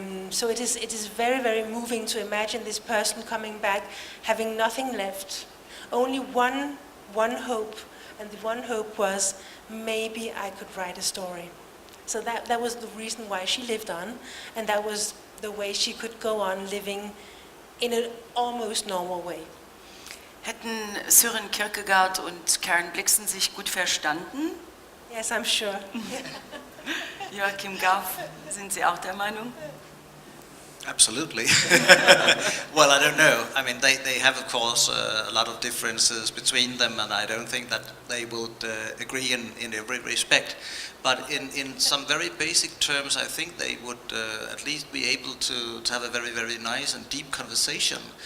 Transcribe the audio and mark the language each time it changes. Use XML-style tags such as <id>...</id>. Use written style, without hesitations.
<en>So it is very, very moving to imagine this person coming back, having nothing left, only one one hope, and the one hope was maybe I could write a story. So that was the reason why she lived on, and that was the way she could go on living in an almost normal way.</en> <de>Hätten Soren Kierkegaard und Karen Blixen sich gut verstanden?</de> <en>Yes, I'm sure.</en> <de>Joachim Gauff, sind Sie auch der Meinung?</de> <en>Absolutely. Well, I don't know. I mean, they have, of course, a lot of differences between them, and I don't think that they would agree in every respect. But in some very basic terms, I think they would at least be able to have a very, very nice and deep conversation.</en>